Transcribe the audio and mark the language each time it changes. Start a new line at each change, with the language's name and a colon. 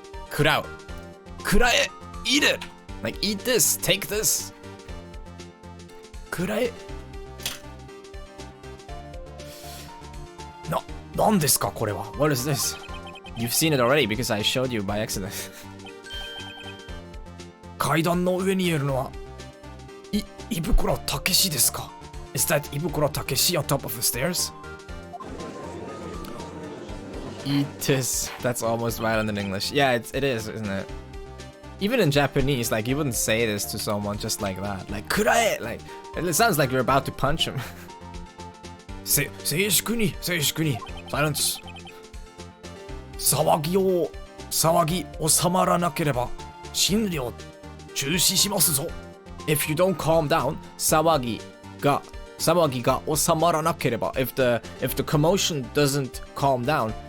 English: Kurau. Kurae. Eat it. Like, eat this. Take this. Kurae.
Japanese: 何ですかこれは。
English: What is this? You've seen it already because I showed you by accident.
Japanese: 階段の上にいるのはイブクロタケシですか？
English: Is that Ibukuro Takeshi on top of the stairs? Eat this. That's almost violent in English. Yeah, it is, isn't it? Even in Japanese, like, you wouldn't say this to someone just like that. Like, kurae! Like, it sounds like you're about to punch him.
Japanese: 静粛に
English: Silence.
Japanese: 騒ぎ収まらなければ審理を中止しますぞ。
English: If you don't calm down,
Japanese: 騒ぎが収まらなければ
English: if the commotion doesn't calm down,